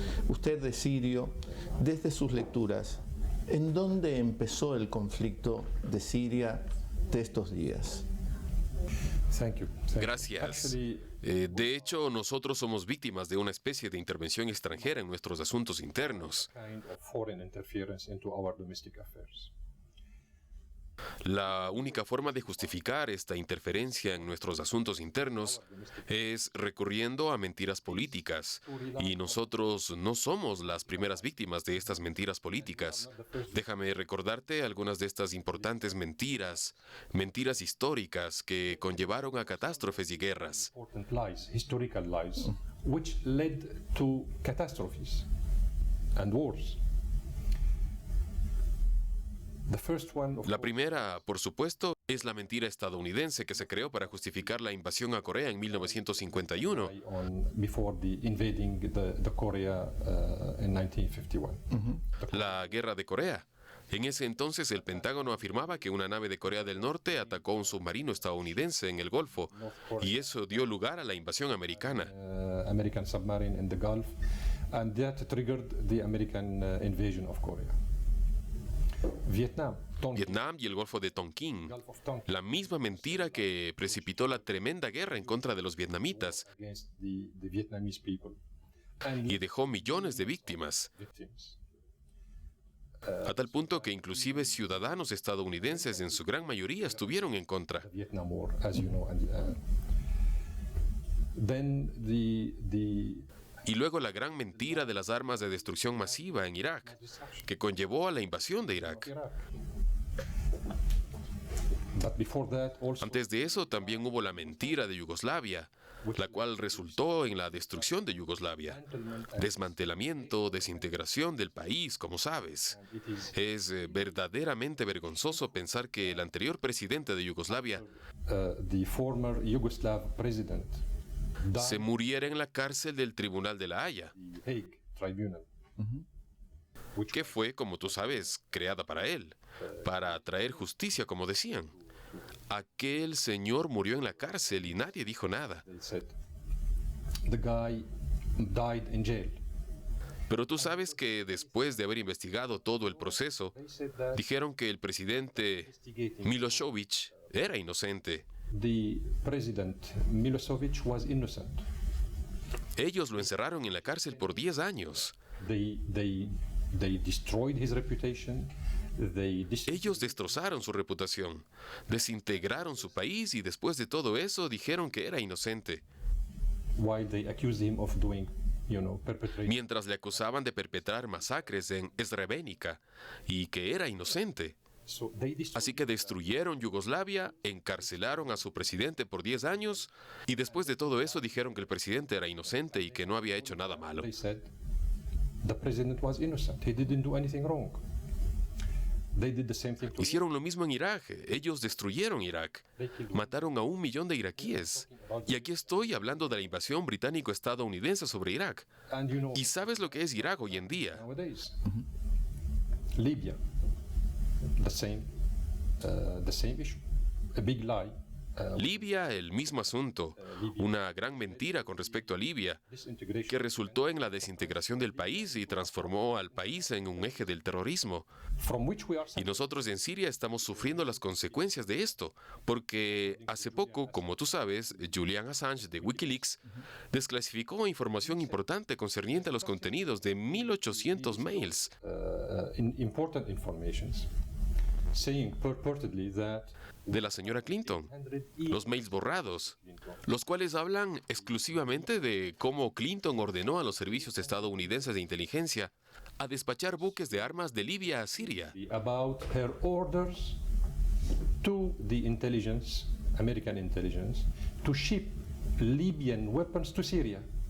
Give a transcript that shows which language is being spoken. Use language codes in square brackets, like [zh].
[es] Usted es sirio, desde sus lecturas, ¿en dónde empezó el conflicto de Siria de estos días? [en] Thank you. Thank you. [es] Gracias. [en] Actually, [es] De hecho, nosotros somos víctimas de una especie de intervención extranjera en nuestros asuntos internos. [en] kind of foreign interference into our domestic affairs. [es] La única forma de justificar esta interferencia en nuestros asuntos internos es recurriendo a mentiras políticas, y nosotros no somos las primeras víctimas de estas mentiras políticas. Déjame recordarte algunas de estas importantes mentiras, mentiras históricas que conllevaron a catástrofes y guerras. [en] Important lies, historical lies, which led to catastrophes and wars. The first one, of [es] La [en] course, [es] primera, por supuesto, es la mentira estadounidense que se creó para justificar la invasión a Corea en 1951. [en] before the invading the Korea in 1951. [es] La guerra de Corea. En ese entonces el Pentágono afirmaba que una nave de Corea del Norte atacó un submarino estadounidense en el Golfo, y eso dio lugar a la invasión americana. [en] American submarine in the Gulf, and that triggered the American invasion of Korea. Vietnam, Tonkin, [es] Vietnam y el Golfo de Tonkin. [en] Gulf of Tonkin, [es] La misma mentira que precipitó la tremenda guerra en contra de los vietnamitas [en] against the Vietnamese people and [es] y dejó millones de víctimas, [en] victims. [es] a tal punto que inclusive ciudadanos estadounidenses en su gran mayoría estuvieron en contra. [en] The Vietnam War, as you know, and then the [es] Y luego la gran mentira de las armas de destrucción masiva en Irak, que conllevó a la invasión de Irak. [en] Iraq. But before that, also [es] Antes de eso también hubo la mentira de Yugoslavia, la cual resultó en la destrucción de Yugoslavia. Desmantelamiento, desintegración del país, como sabes. Es verdaderamente vergonzoso pensar que el anterior presidente de Yugoslavia [en] the former Yugoslav president [es] se [en] died [es] muriera en la cárcel del Tribunal de la Haya, [en] at the Hague Tribunal. [es] que fue, como tú sabes, creada para él, para traer justicia, como decían. Aquel señor murió en la cárcel y nadie dijo nada. [en] They said the guy died in jail. [es] Pero tú sabes que después de haber investigado todo el proceso, [en] They said that [es] dijeron que el presidente Milošević era inocente [en] the president Milosevic was innocent. [es] Ellos lo encerraron en la cárcel por 10 años. [en] They destroyed his reputation. [es] Ellos destrozaron su reputación, desintegraron su país y después de todo eso dijeron que era inocente. [en] While they accused him of doing, perpetrating. [es] Mientras le acusaban de perpetrar masacres en Srebrenica y que era inocente. [en] So they destroyed. [es] Así que destruyeron Yugoslavia, encarcelaron a su presidente por 10 años y después de todo eso dijeron que el presidente era inocente y que no había hecho nada malo. [en] They said the president was innocent. He didn't do anything wrong. They did the same thing to [es] Hicieron lo mismo en Irak. Ellos destruyeron Irak. Mataron a 1 millón de iraquíes. Y aquí estoy hablando de la invasión británico-estadounidense sobre Irak. [en] And [es] ¿Y sabes lo que es Irak hoy en día? [en] nowadays, Libya, the same issue, a big lie. [es] Libia, el mismo asunto. Una gran mentira con respecto a Libia, [en] Disintegration. [es] que resultó en la desintegración del país y transformó al país en un eje del terrorismo. [en] From which we are [es] Y nosotros en Siria estamos sufriendo las consecuencias de esto, porque hace poco, como tú sabes, Julian Assange de Wikileaks desclasificó información importante concerniente a los contenidos de 1.800 mails. [en] important informations saying purportedly that [es] De la señora Clinton, los mails borrados, los cuales hablan exclusivamente de cómo Clinton ordenó a los servicios estadounidenses de inteligencia a despachar buques de armas de Libia a Siria. [en] about her orders to the American intelligence, to ship Libyan weapons to Syria.